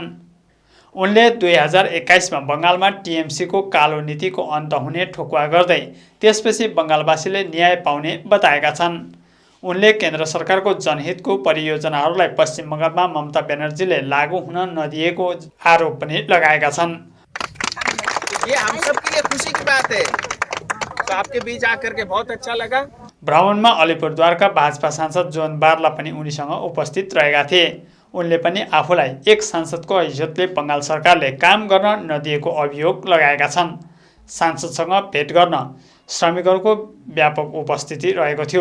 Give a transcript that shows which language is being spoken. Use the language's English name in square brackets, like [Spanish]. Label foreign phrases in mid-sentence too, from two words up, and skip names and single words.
[Nepali] उनले 2021मा बङ्गालमा टिएमसीको कालो नीतिको अन्त हुने ठोकुवा गर्दै त्यसपछि बङ्गालवासीले न्याय पाउने बताएका छन्। उनले केन्द्र सरकारको जनहितको परियोजनाहरूलाई पश्चिम बङ्गालमा ममता ब्यानर्जीले लागू हुन नदिएको आरोप पनि लगाएका छन्। [Hindi] ये हम सब के लिए खुशी की बात है, तो आपके बीच आकर के बहुत अच्छा लगा। [Nepali] भ्रमणमा अलिपुरद्वारका भाजपा सांसद जोन बारला पनि उनीसँग उपस्थित रहेका थिए। उनले पनि आफूलाई एक सांसदको हैसियतले बङ्गाल सरकारले काम गर्न नदिएको अभियोग लगाएका छन्। सांसदसँग भेट गर्न श्रमिकहरूको व्यापक उपस्थिति रहेको थियो।